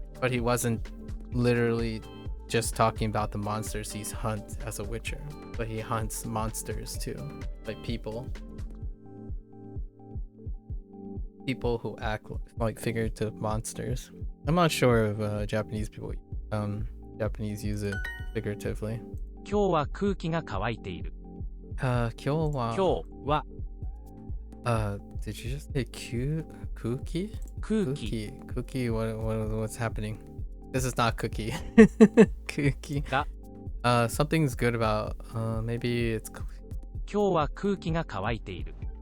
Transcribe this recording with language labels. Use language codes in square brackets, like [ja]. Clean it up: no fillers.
[en] But he wasn't literally just talking about the monsters he's hunt as a Witcher, but he hunts monsters too, like people who act like figurative monsters. I'm not sure if Japanese Japanese use it figuratively. [ja] 今日は空気が乾いている。今日は今日は [en] did you just say cookie? [ja] 空気 [en] Cookie, what's happening? This is not cookie. Cookie. [ja] が [en] Something's good about maybe it's [ja] 今日は空気が乾いている。